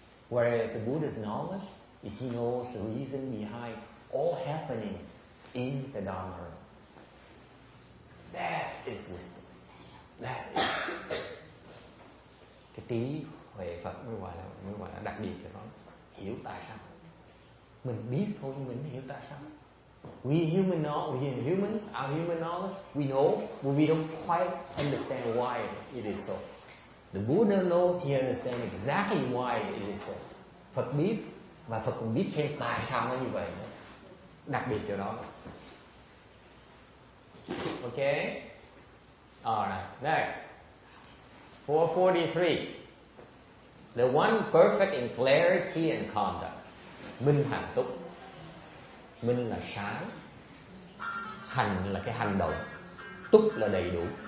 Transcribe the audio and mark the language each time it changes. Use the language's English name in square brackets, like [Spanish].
[English] Whereas the Buddha's knowledge is he knows the reason behind all happenings in the Dharma. That is wisdom. That is [Vietnamese] cái trí huệ Phật mới gọi là đặc biệt cho nó. Hiểu tại sao. Mình biết thôi nhưng mình hiểu tại sao. [English] We humans, our human knowledge, we know, but we don't quite understand why it is so. The Buddha knows, he understands exactly why it is so. [Vietnamese] Phật biết, và Phật cũng biết thêm tại sao nó như vậy. Đặc biệt chỗ đó. [English] Okay? Alright, next. 443. The one perfect in clarity and conduct. [Vietnamese] Minh hạnh túc. Minh là sáng, hành là cái hành động, túc là đầy đủ.